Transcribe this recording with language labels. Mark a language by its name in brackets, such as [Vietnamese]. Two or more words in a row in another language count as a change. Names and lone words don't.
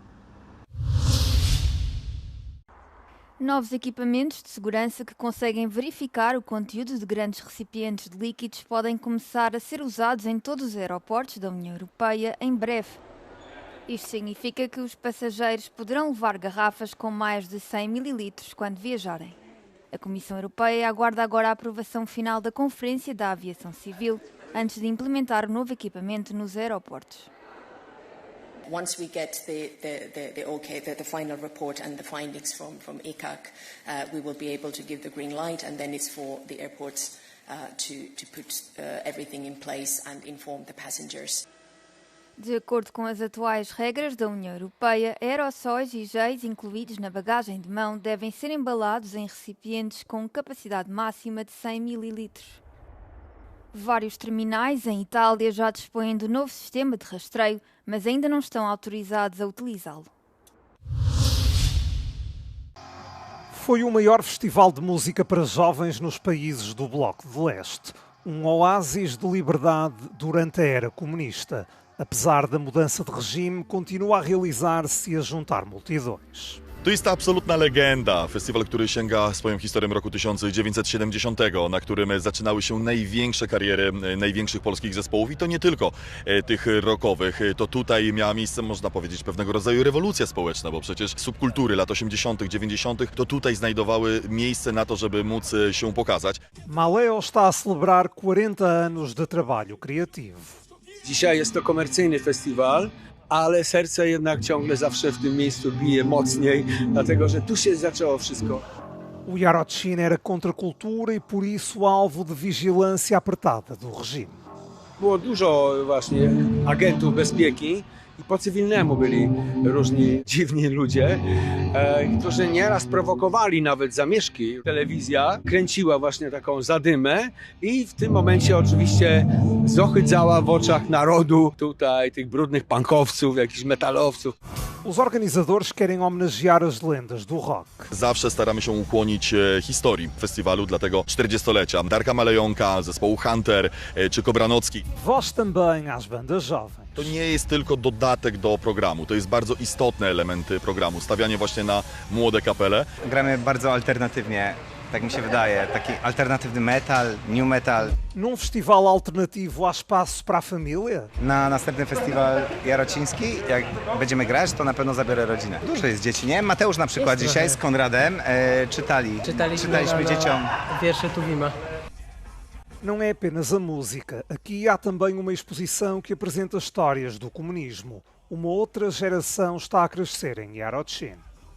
[Portuguese] Novos equipamentos de segurança que conseguem verificar o conteúdo de grandes recipientes de líquidos podem começar a ser usados em todos os aeroportos da União Europeia em breve. Isto significa que os passageiros poderão levar garrafas com mais de 100 ml quando viajarem. A Comissão Europeia aguarda agora a aprovação final da Conferência da Aviação Civil antes de implementar o novo equipamento nos aeroportos. [English] Once we get the final report and the findings from ECAC, we will be able to give the green light, and then it's for the airports to put everything in place and inform the passengers. [Portuguese] De acordo com as atuais regras da União Europeia, aerossóis e géis incluídos na bagagem de mão devem ser embalados em recipientes com capacidade máxima de 100 ml. Vários terminais em Itália já dispõem do novo sistema de rastreio, mas ainda não estão autorizados a utilizá-lo. Foi o maior festival de música para jovens nos países do Bloco de Leste. Um oásis de liberdade durante a era comunista. Apesar da mudança de regime, continua a realizar-se e a juntar multidões. [Polish] To jest ta absolutna legenda. Festiwal, który sięga swoją historią roku 1970, na którym zaczynały się największe kariery największych polskich zespołów i to nie tylko tych rockowych. To tutaj miała miejsce, można powiedzieć, pewnego rodzaju rewolucja społeczna, bo przecież subkultury lat 80., 90. to tutaj znajdowały miejsce na to, żeby móc się pokazać. [Portuguese] Maleo está a celebrar 40 anos de trabalho creativo. [Polish] Dzisiaj jest to komercyjny festiwal, ale serce jednak ciągle zawsze w tym miejscu bije mocniej, dlatego że tu się zaczęło wszystko. [Portuguese] O Yarochin era contra a cultura e por isso alvo de vigilância apertada do regime. [Polish] Było dużo właśnie agentów bezpieki i po cywilnemu byli różni dziwni ludzie, którzy nieraz prowokowali nawet zamieszki. Telewizja kręciła właśnie taką zadymę i w tym momencie oczywiście zohydzała w oczach narodu tutaj tych brudnych punkowców, jakichś metalowców. [Portuguese] Os organizadores querem homenagear as lendas do rock. [Polish] Zawsze staramy się ukłonić historii festiwalu, dlatego 40-lecia Darka Malejonka, zespołu Hunter czy Kobranocki. [Portuguese] Voz também às bandas jovens. [Polish] To nie jest tylko dodatek do programu, to jest bardzo istotne elementy programu, stawianie właśnie na młode kapele. Gramy bardzo alternatywnie, tak mi się wydaje, taki alternatywny metal, [English] new metal. [Portuguese] Num festival alternativo há espaço para a família? [Polish] Na następny festiwal jarociński, jak będziemy grać, to na pewno zabiorę rodzinę. Dużo jest dzieci, nie? Mateusz na przykład jest dzisiaj z Konradem czytaliśmy dzieciom wiersze Tuwima. [Portuguese] Não é apenas a música. Aqui há também uma exposição que apresenta histórias do comunismo. Uma outra geração está a crescer em Yarochin.